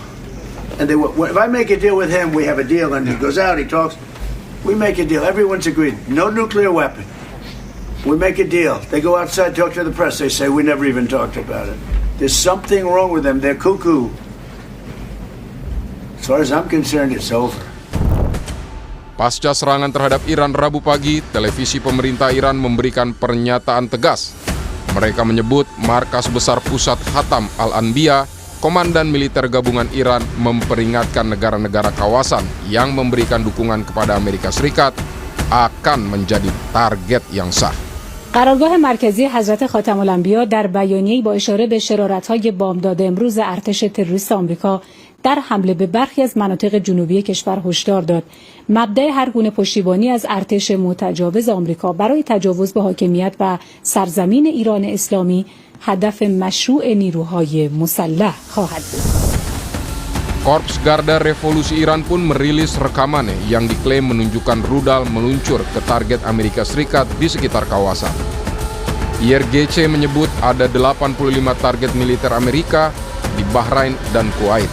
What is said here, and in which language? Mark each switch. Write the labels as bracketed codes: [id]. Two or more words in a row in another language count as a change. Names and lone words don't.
[en] And if I make a deal with him, we have a deal. And he goes out, he talks. We make a deal. Everyone's agreed. No nuclear weapon. We make a deal. They go outside, talk to the press. They say, we never even talked about it. There's something wrong with them. They're cuckoo. As far as I'm concerned, it's over. [id] Pasca serangan terhadap Iran Rabu pagi, televisi pemerintah Iran memberikan pernyataan tegas. Mereka menyebut markas besar pusat Khatam Al-Anbiya, Komandan Militer Gabungan Iran memperingatkan negara-negara kawasan yang memberikan dukungan kepada Amerika Serikat akan menjadi target yang sah. [fa] قرارگاه مرکزی حضرت خاتم الانبیا در بیانیه‌ای با اشاره به شرارت‌های بامداد امروز ارتش تروریست آمریکا در حمله به برخی از مناطق جنوبی کشور هشدار داد مبدأ هر گونه پشتیبانی از ارتش متجاوز آمریکا برای تجاوز به حاکمیت و سرزمین ایران اسلامی هدف مشروع نیروهای مسلح خواهد بود. [id] Korps Garda Revolusi Iran pun merilis rekamannya yang diklaim menunjukkan rudal meluncur ke target Amerika Serikat di sekitar kawasan. IRGC menyebut ada 85 target militer Amerika di Bahrain dan Kuwait.